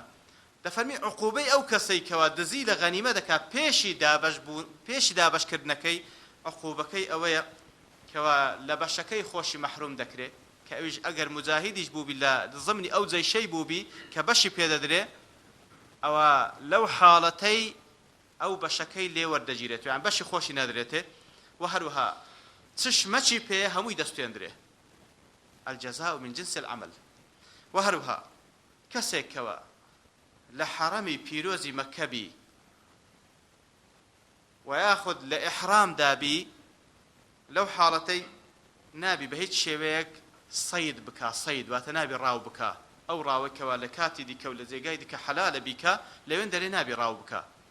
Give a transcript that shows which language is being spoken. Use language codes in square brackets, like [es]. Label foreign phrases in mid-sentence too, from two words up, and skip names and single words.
[ckb] دەفەرمی عقوبەی ئەو کەسەی کەوا دزی لە غەنیمە دەکات پێشی دابەشکردنەکەی، عقوبەکەی ئەوەیە کەوا لە بەشەکەی خۆشی مەحروم دەکرێت، کە ئەویش ئەگەر مجاهیدیش بووبی لە ضمنی ئەو جەیشەی بووبی کە بەشی پێدەدرێ، ئەوە لەو حاڵەتەی ئەو بەشەکەی لێ وەردەگیرێت، یان بەشی خۆشی نەدرێتێ، و هەروەها چشمەچی پێ هەمووی دەستێندرێ. [ar] الجزاء من جنس العمل. [ckb] و هەروەها کەسێکەوە لە حەرەمی پیرۆزی مەکەبی و یاخود لە ئیحرام دابی، لەو حاڵەتەی نابی بە هیچ شێوەیەک سەید بکە، سەید واتە نابی ڕاو بکە، ئەو ڕاوەکەوە لە کاتی دیکە و لە جێگای دیکە حەلالە بیکە، لەوێن دەرێ نابی ڕاو بکە.